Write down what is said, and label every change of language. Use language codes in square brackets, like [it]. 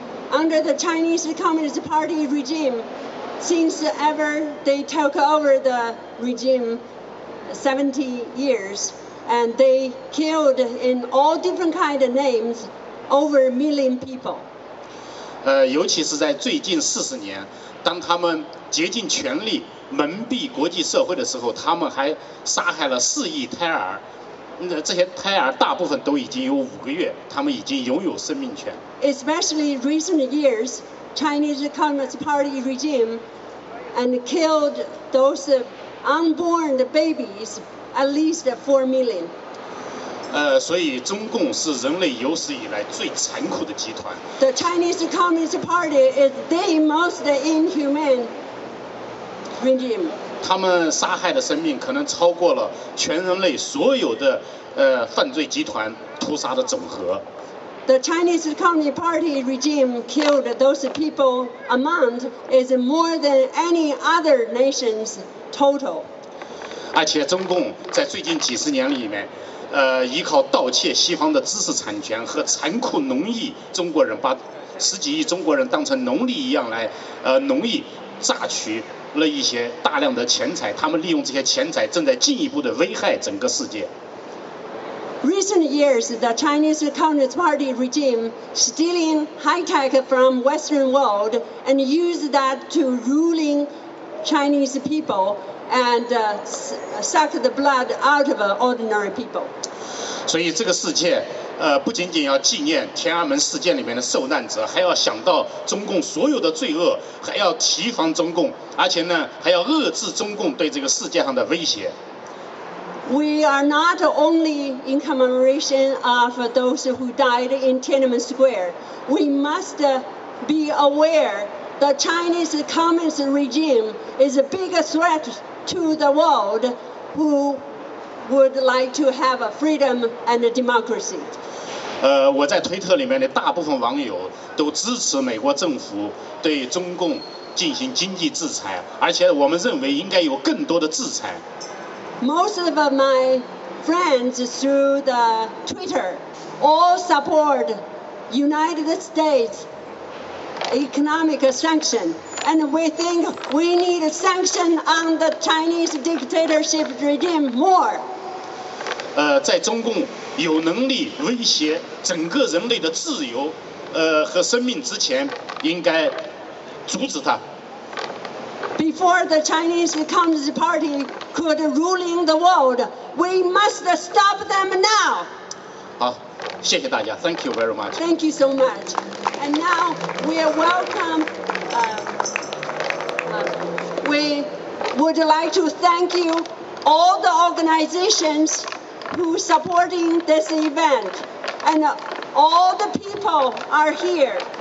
[en] Under the Chinese Communist Party regime, since ever they took over the regime 70 years, and they killed in all different kind of names over 1 million people. [zh] 尤其是在最近40年，当他们竭尽全力蒙蔽国际社会的时候，他们还杀害了4亿胎儿。这些胎儿大部分都已经有5个月，他们已经拥有生命权。 [en] Especially recent years, Chinese Communist Party regime and killed those unborn babies, at least 4 million. [zh] 所以中共是人类有史以来最残酷的集团。 [en] The Chinese Communist Party is the most inhumane regime. [zh] 他们杀害的生命可能超过了全人类所有的犯罪集团屠杀的总和。 [en] The Chinese Communist Party regime killed those people amount is more than any other nation's total. [zh] 而且中共在最近几十年里面，依靠盗窃西方的知识产权和残酷农役中国人，把10几亿中国人当成奴隶一样来农役，榨取了一些大量的钱财。他们利用这些钱财，正在进一步的危害整个世界。 [en] Recent years, the Chinese Communist Party regime stealing high-tech from Western world and use that to ruling Chinese people and suck the blood out of ordinary people. [zh] 所以这个世界，不仅仅要纪念天安门事件里面的受难者，还要想到中共所有的罪恶，还要提防中共，而且呢，还要遏制中共对这个世界上的威胁。 [en] We are not only in commemoration of those who died in Tiananmen Square. We must be aware the Chinese Communist regime is a big threat to the world who would like to have a freedom and a democracy. [zh] 我在推特里面的大部分网友都支持美国政府对中共进行经济制裁，而且我们认为应该有更多的制裁。 [en] Most of my friends through the Twitter all support United States economic sanction, and we think we need a sanction on the Chinese dictatorship regime more. [zh] 在中共有能力威胁整个人类的自由，和生命之前，应该阻止它。 [en] Before the Chinese Communist Party could ruling the world, we must stop them now. [zh] 好，谢谢大家 [en] ，Thank you very much. Thank you so much. And now we welcome. We would like to thank you all the organizations who supporting this event, and all the people are here.